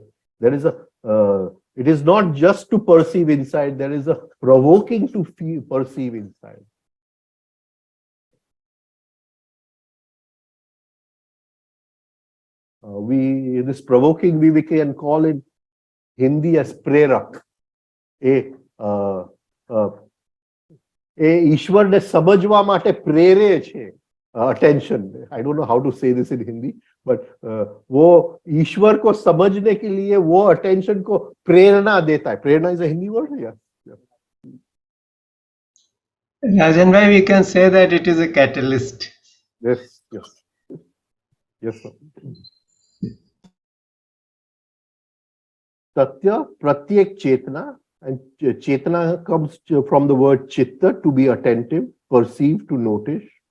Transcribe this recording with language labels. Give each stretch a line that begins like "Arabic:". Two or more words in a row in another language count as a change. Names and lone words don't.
English: There is it is not just to perceive inside, there is a provoking to feel, perceive inside. This provoking, we can call it Hindi as prerak.
Gujarati: એ ઈશ્વરને સમજવા માટે પ્રેરે છે,
English: attention. I don't know how to say this in Hindi, but
Hindi: वो ईश्वर को समझने के लिए वो attention को प्रेरणा देता है.
English: प्रेरणा is a Hindi word? Yeah. Rajan bhai, we can say that it is a catalyst. Yes, yes. Yes, sir.
Sanskrit: तत्य प्रत्येक चेतना,
English: and chetna comes from the word chitta, to be attentive, perceive, to notice.